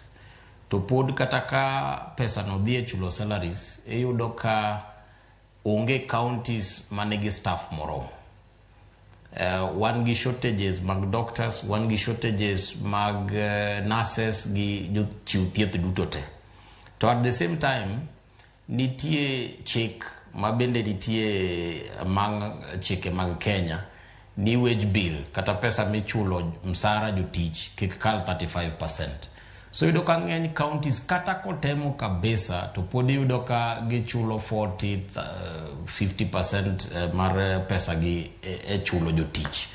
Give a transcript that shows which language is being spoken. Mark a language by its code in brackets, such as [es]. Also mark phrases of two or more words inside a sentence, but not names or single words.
[luo] To pod kata ka pesa no dhie chulo salaries, iyudo ka onge counties manigi staff moromo. One gi shortages mag doctors, one gi shortages mag nurses gi jochiw thieth duto te. [en] To at the same time, [luo] nitie chik mabende nitie mang chike mag Kenya ni [en] wage bill [luo] kata pesa michulo msara jotich kik kal 35%. So yudo ka ng'eny counties kata kotemo kabisa to pod yudo ka gichulo 40-50% mar pesa gi chulo jotich.